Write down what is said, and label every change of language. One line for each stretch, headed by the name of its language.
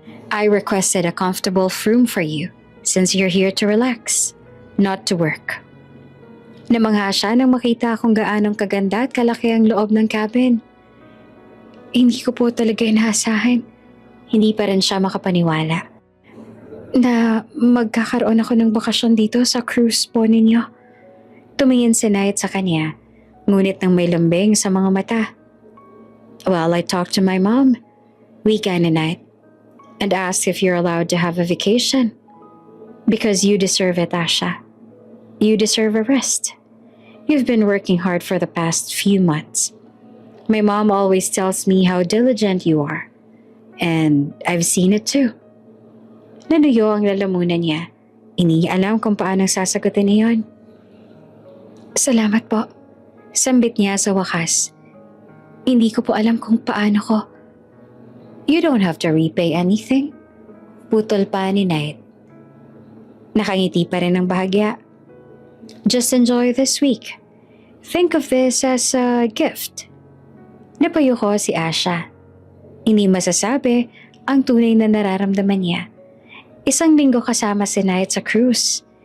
English: I requested a comfortable room for you since you're here to relax, not to work.
Filipino: Namangha siya nang makita kung gaanong kaganda at kalaki ang loob ng cabin. Hindi ko po talaga inaasahan. Hindi pa rin siya makapaniwala na magkakaroon ako ng bakasyon dito sa cruise po ninyo. Tumingin si Knight sa kanya, ngunit nang may lambing sa mga mata.
English: Well, I talked to my mom,
Filipino: wika ni Knight,
English: and asked if you're allowed to have a vacation. Because you deserve it, Asha. You deserve a rest. You've been working hard for the past few months. My mom always tells me how diligent you are. And I've seen it too.
Filipino: Nanuyo ang lalamunan niya. Hindi niya alam kung paano sasagutin niyon. Salamat po. Sambit niya sa wakas. Hindi ko po alam kung paano ko.
English: You don't have to repay anything.
Filipino: Putol pa ni Knight. Nakangiti pa rin ng bahagya.
English: Just enjoy this week. Think of this as a gift.
Filipino: Napayuko si Asha. Hindi masasabi ang tunay na nararamdaman niya. Isang linggo kasama si Knight sa cruise.